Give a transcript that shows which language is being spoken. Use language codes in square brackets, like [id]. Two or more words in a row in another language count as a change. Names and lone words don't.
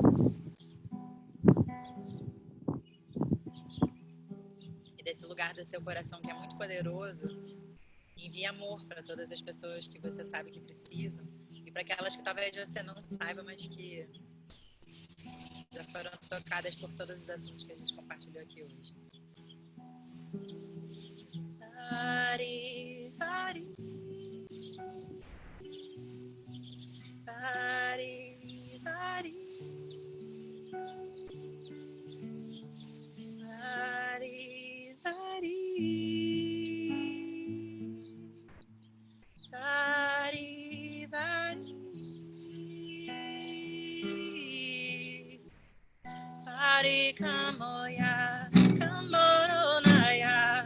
[pt] E desse lugar do seu coração que é muito poderoso, envie amor para todas as pessoas que você sabe que precisam e para aquelas que talvez você não saiba, mas que já foram tocadas por todos os assuntos que a gente compartilhou aqui hoje. Vari, vari, vari, vari, vari, vari, vari, vari, vari, kamoya, kamoronaya,